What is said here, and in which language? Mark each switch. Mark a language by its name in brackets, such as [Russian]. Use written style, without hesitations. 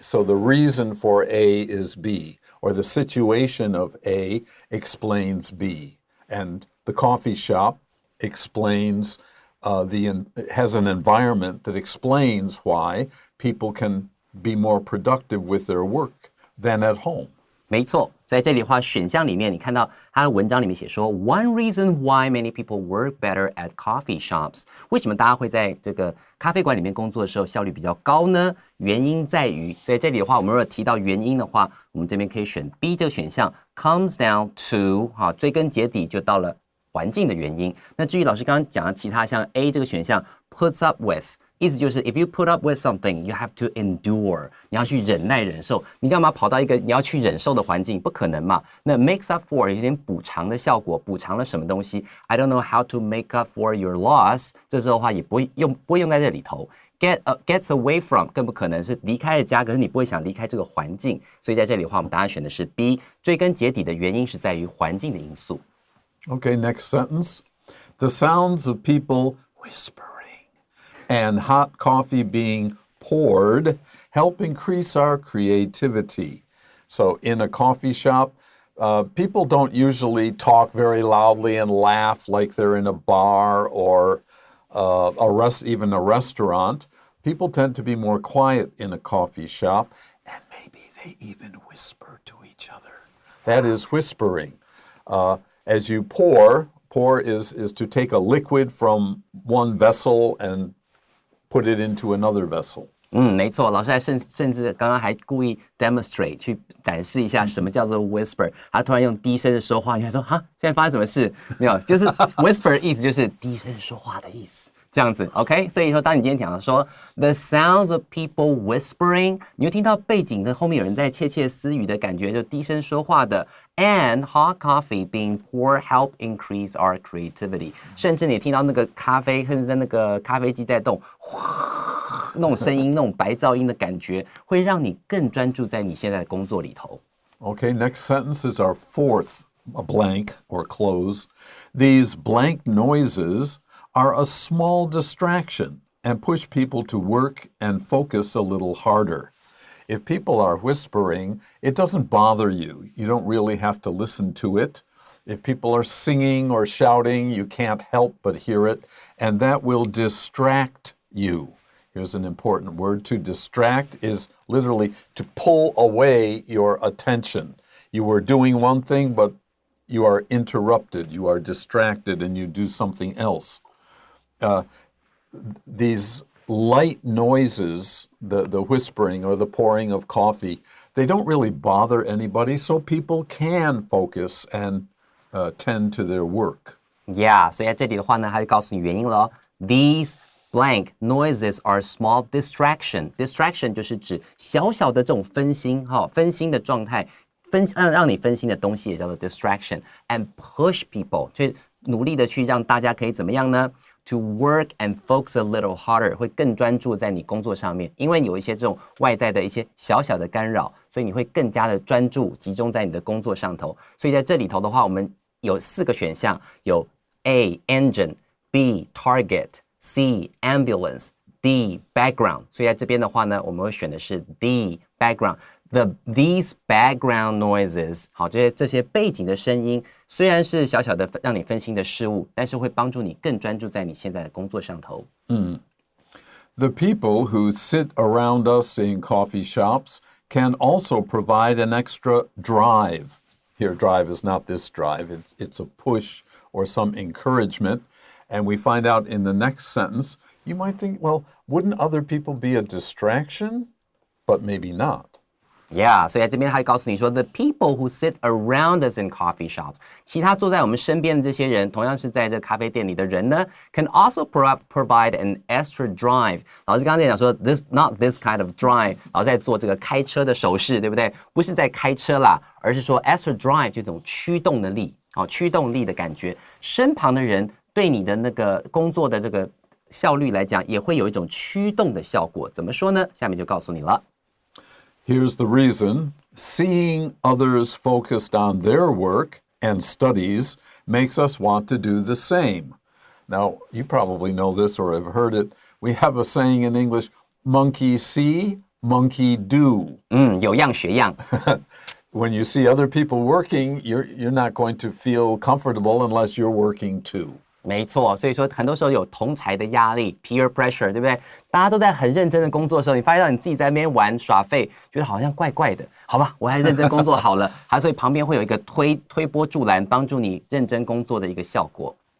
[English] So the reason for A is B, or the situation of A explains B. And the coffee shop explains, has an environment that explains why people can be more productive with their work than at home. [Chinese] 没错，在这里的话，选项里面你看到他的文章里面写说 ， [English] One reason why many people work better at coffee shops。 [Chinese] 为什么大家会在这个咖啡馆里面工作的时候效率比较高呢？原因在于，所以这里的话，我们如果提到原因的话，我们这边可以选 B 这个选项 ， [English] comes down to， [Chinese] 追根结底就到了环境的原因。那至于老师刚刚讲的其他像 A 这个选项 ， [English] puts up with。 [Chinese] 意思就是 [English] ，if you put up with something, you have to endure。 [Chinese] 你要去忍耐忍受，你干嘛跑到一个你要去忍受的环境？不可能嘛。那 [English] makes up for [Chinese] 有点补偿的效果，补偿了什么东西 ？ [English] I don't know how to make up for your loss。 [Chinese] 这时候的话也不会用在这里头。 [English] gets away from [Chinese] 更不可能是离开了家，可是你不会想离开这个环境。所以在这里的话，我们答案选的是 B。追根结底的原因是在于环境的因素。 [English] Okay, next sentence. The sounds of people whispering and hot coffee being poured help increase our creativity. So in a coffee shop, people don't usually talk very loudly and laugh like they're in a bar or even a restaurant. People tend to be more quiet in a coffee shop, and maybe they even whisper to each other. That is whispering. As you pour is to take a liquid from one vessel and put it into another vessel. [Chinese] 没错，老师还甚至刚刚还故意 demonstrate 去展示一下什么叫做 whisper， 他突然用低声的说话，你还说哈，现在发生什么事？没有，就是 whisper 意思就是低声说话的意思。这样子 ，OK， 所以说，当你今天讲到说 [English] the sounds of people whispering， [Chinese] 你会听到背景的后面有人在窃窃私语的感觉，就低声说话的。 [English] And hot coffee being poured help increase our creativity， [Chinese] 甚至你听到那个咖啡，甚至在那个咖啡机在动，那种声音，那种白噪音的感觉，会让你更专注在你现在的工作里头。 [English] Okay, next sentence is our fourth blank or close. These blank noises are a small distraction and push people to work and focus a little harder. If people are whispering, it doesn't bother you. You don't really have to listen to it. If people are singing or shouting, you can't help but hear it, and that will distract you. Here's an important word. To distract is literally to pull away your attention. You were doing one thing, but you are interrupted, you are distracted, and you do something else. These light noises, the whispering or the pouring of coffee, they don't really bother anybody, so people can focus and tend to their work. [Chinese] Yeah， 所以在这里的话呢，他就告诉你原因了。 [English] These blank noises are small distraction. [Chinese] Distraction 就是指小小的这种分心，分心的状态，让你分心的东西也叫做 distraction. [English] And push people， [Chinese] 去努力的去让大家可以怎么样呢？ [English] To work and focus a little harder， [Chinese] 会更专注在你工作上面，因为有一些这种外在的一些小小的干扰，所以你会更加的专注，集中在你的工作上头。所以在这里头的话，我们有4个选项，有 A engine， B target，C ambulance， D background。所以在这边的话呢，我们会选的是 D background。 [English] These background noises， [Chinese] 好，这些背景的声音，虽然是小小的让你分心的事物，但是会帮助你更专注在你现在的工作上头。 [English] The people who sit around us in coffee shops can also provide an extra drive. Here, drive is not this drive. It's a push or some encouragement. And we find out in the next sentence, you might think, well, wouldn't other people be a distraction? But maybe not.Yeah， [Chinese] 所以在这边他就告诉你说 ， [English] the people who sit around us in coffee shops， [Chinese] 其他坐在我们身边的这些人，同样是在这咖啡店里的人呢 ， [English] can also provide an extra drive。 [Chinese] 老师刚才讲说 [English] not this kind of drive， [Chinese] 老师在做这个开车的手势，对不对？不是在开车啦，而是说 extra drive 这种驱动的力，驱动力的感觉。身旁的人对你的那个工作的这个效率来讲，也会有一种驱动的效果。怎么说呢？下面就告诉你了。 [English] Here's the reason. Seeing others focused on their work and studies makes us want to do the same. Now, you probably know this or have heard it. We have a saying in English, monkey see, monkey do. [Chinese] 有样学样。 [English] When you see other people working, you're not going to feel comfortable unless you're working too. [Chinese] 没错，所以说很多时候有同侪的压力 peer pressure， 对不对？大家都在很认真的工作的时候，你发现到你自己在那边玩耍废，觉得好像怪怪的，好吧，我还认真工作好了，所以旁边会有一个推波助澜，帮助你认真工作的一个效果。